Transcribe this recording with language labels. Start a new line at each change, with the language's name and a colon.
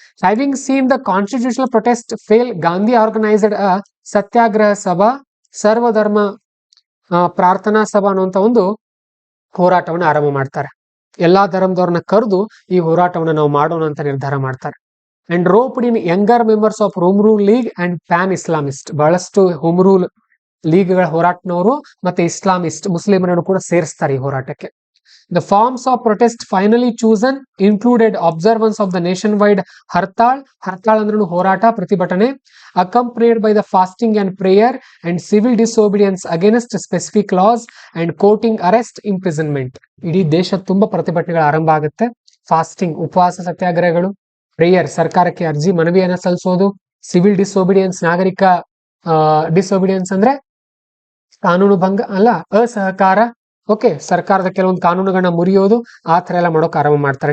English: having seen the constitutional protest fail, Gandhi organised a satyagraha sabha
Kannada: ಸರ್ವಧರ್ಮ ಪ್ರಾರ್ಥನಾ ಸಭಾ ಅನ್ನುವಂತ ಒಂದು ಹೋರಾಟವನ್ನು ಆರಂಭ ಮಾಡ್ತಾರೆ. ಎಲ್ಲಾ ಧರ್ಮದವ್ರನ್ನ ಕರೆದು ಈ ಹೋರಾಟವನ್ನು ನಾವು ಮಾಡೋಣ ಅಂತ ನಿರ್ಧಾರ ಮಾಡ್ತಾರೆ.
English: And roped in younger members of home rule league and pan Islamist.
Kannada: ಬಹಳಷ್ಟು ಹೋಮ್ ರೂಲ್ ಲೀಗ್ಗಳ ಹೋರಾಟನವರು ಮತ್ತೆ ಇಸ್ಲಾಮಿಸ್ಟ್ ಮುಸ್ಲಿಮರನ್ನು ಕೂಡ ಸೇರಿಸ್ತಾರೆ ಈ ಹೋರಾಟಕ್ಕೆ.
English: The forms of protest finally chosen included observance of the nationwide hartal. Hartal
Kannada: ಅಂದ್ರೆ ಹೋರಾಟ, ಪ್ರತಿಭಟನೆ,
English: accompanied by the fasting and prayer and civil disobedience against specific laws and courting arrest, imprisonment.
Kannada: ಇಡೀ ದೇಶ ತುಂಬಾ ಪ್ರತಿಭಟನೆಗಳು ಆರಂಭ ಆಗುತ್ತೆ. ಫಾಸ್ಟಿಂಗ್, ಉಪವಾಸ ಸತ್ಯಾಗ್ರಹಗಳು, ಪ್ರೇಯರ್, ಸರ್ಕಾರಕ್ಕೆ ಅರ್ಜಿ ಮನವಿಯನ್ನ ಸಲ್ಲಿಸೋದು, ಸಿವಿಲ್ ಡಿಸೋಬಿಡಿಯನ್ಸ್, ನಾಗರಿಕ ಡಿಸೋಬಿಡಿಯನ್ಸ್ ಅಂದ್ರೆ ಕಾನೂನು ಭಂಗ ಅಲ್ಲ, ಅಸಹಕಾರ. ಓಕೆ, ಸರ್ಕಾರದ ಕೆಲವೊಂದು ಕಾನೂನುಗಳನ್ನ ಮುರಿಯೋದು, ಆ ತರ ಎಲ್ಲ ಮಾಡೋಕೆ ಆರಂಭ ಮಾಡ್ತಾರೆ.